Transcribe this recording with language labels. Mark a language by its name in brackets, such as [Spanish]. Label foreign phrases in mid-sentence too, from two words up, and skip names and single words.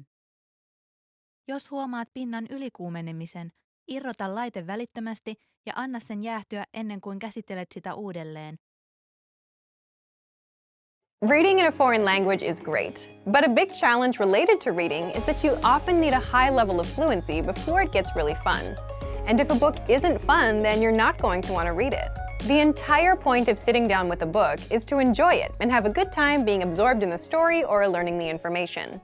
[Finnish] Jos huomaat pinnan ylikuumenemisen, irrota laite välittömästi ja anna sen jäähtyä ennen kuin käsittelet sitä uudelleen. [English] Reading in a foreign language is great, but a big challenge related to reading is that you often need a high level of fluency before it gets really fun. And if a book isn't fun, then you're not going to want to read it. The entire point of sitting down with a book is to enjoy it and have a good time being absorbed in the story or learning the information.